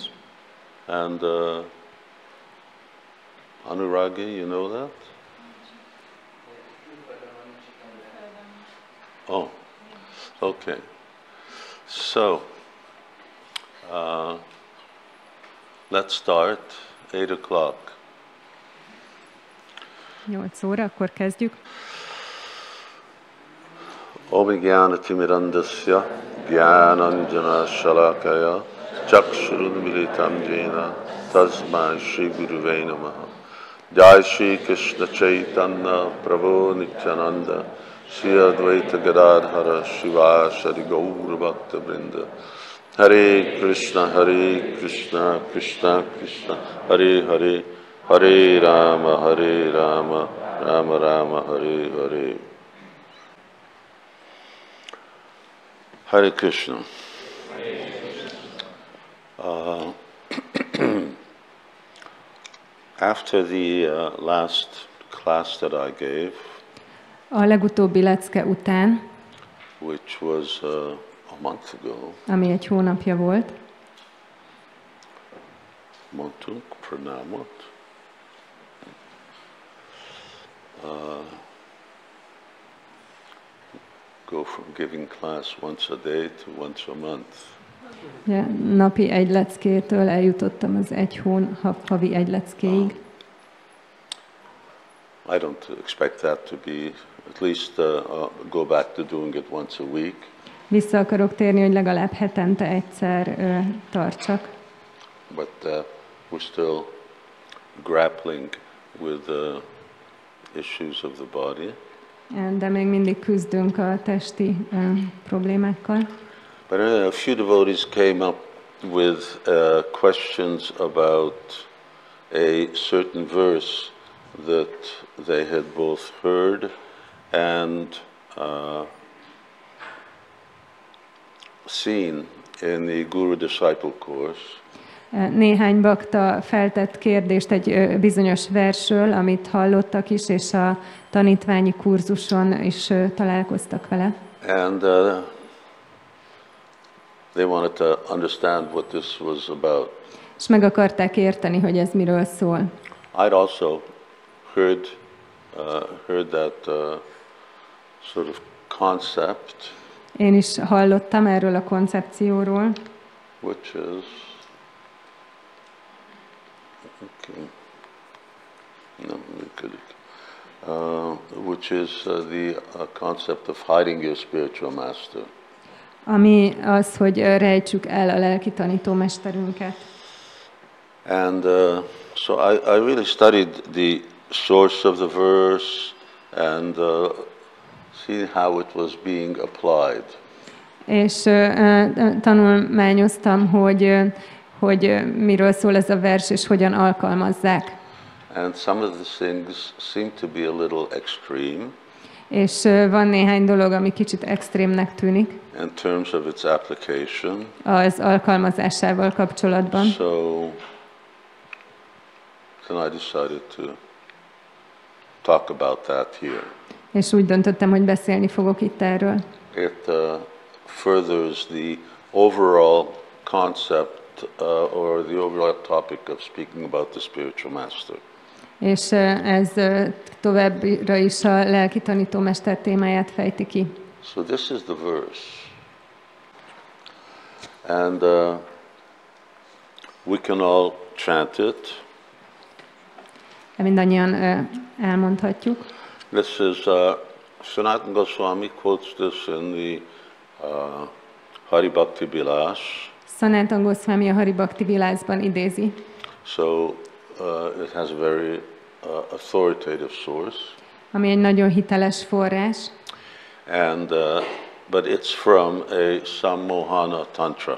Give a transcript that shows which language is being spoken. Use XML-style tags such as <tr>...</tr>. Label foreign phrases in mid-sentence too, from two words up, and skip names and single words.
<en>And Anuragi, you know that? Oh, okay. So, let's start 8 o'clock.</en> <hu>8 óra, akkor kezdjük.</hu> <sa>ॐ ज्ञानतिमिरान्धस्य ज्ञानाञ्जनशलाकया चक्षुरुन्मीलितं येन तस्मै श्री गुरवे नमः जय श्री कृष्ण चैतन्य प्रभु नित्यानन्द श्री अद्वैत गदाधर श्रीवासादि गौर भक्त वृन्द हरे कृष्ण कृष्ण कृष्ण हरे हरे हरे राम राम राम हरे हरे. हरे कृष्ण.</sa> <en>After the last class that I gave,</en> <hu>a legutóbbi lecke után,</hu> <en>which was a month ago,</en> <hu>ami egy hónapja volt, mondtunk pranámot,</hu> <en>go from giving class once a day to once a month.</en> <hu>Ja, napi egy leckétől eljutottam az havi egy leckéig.</hu> <en>I don't expect that to be, at least go back to doing it once a week.</en> <hu>Vissza akarok térni, hogy legalább hetente egyszer tartsak.</hu> <en>But we're still grappling with the issues of the body.</en> <hu>De még mindig küzdünk a testi problémákkal.</hu> <en>But a few devotees came up with questions about a certain verse that they had both heard and seen in the Guru-disciple course.</en> <hu>Néhány bakta feltett kérdést egy bizonyos versről, amit hallottak is, és a tanítványi kurzuson is találkoztak vele.</hu> <en>And they wanted to understand what this was about.</en> <hu>És meg akarták érteni, hogy ez miről szól.</hu> <en>I'd also heard that sort of concept.</en> <hu>Én is hallottam erről a koncepcióról.</hu> <en>Which is okay.</en> <hu>Nem működik.</hu> <en>Which is the concept of hiding your spiritual master.</en> <hu>Ami az, hogy rejtsük el a lelki tanítómesterünket.</hu> <en>And so I really studied the source of the verse and see how it was being applied.</en> <hu>És tanulmányoztam, hogy miről szól ez a vers, és hogyan alkalmazzák.</hu> <en>And some of the things seem to be a little extreme.</en> <hu>És van néhány dolog, ami kicsit extrémnek tűnik.</hu> <en>In terms of its application.</en> <hu>Az alkalmazásával kapcsolatban.</hu> <en>So then I decided to talk about that here.</en> <hu>És úgy döntöttem, hogy beszélni fogok itt erről.</hu> <en>It furthers the overall concept or the overall topic of speaking about the spiritual master.</en> <hu>És ez továbbra is a lelki tanítómester témáját fejti ki.</hu> <en>So this is the verse. And we can all chant it.</en> <hu>Mindannyian elmondhatjuk.</hu> <en>This is Sanatana Swami quotes this in the Hari-bhakti-vilāsa.</en> <hu>Sanatana Swami a Hari-bhakti-vilāsban idézi.</hu> <en>So it has a very authoritative source.</en> <hu>Ami egy nagyon hiteles forrás.</hu> <en>And but it's from a Sammohana tantra.</en>